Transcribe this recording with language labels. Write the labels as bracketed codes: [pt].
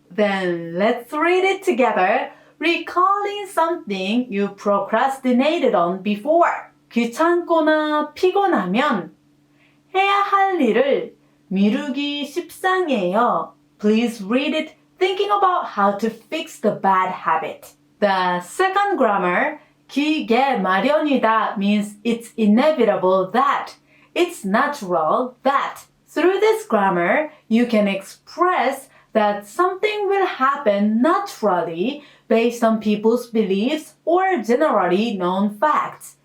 [en] Then let's read it together. Recalling something you procrastinated on before. [ko] 귀찮거나 피곤하면 해야 할 일을 미루기 십상이에요. [en] Please read it thinking about how to fix the bad habit. The second grammar, 기계 마련이다 means it's inevitable that, it's natural that. Through this grammar, you can express that something will happen naturally based on people's beliefs or generally known facts.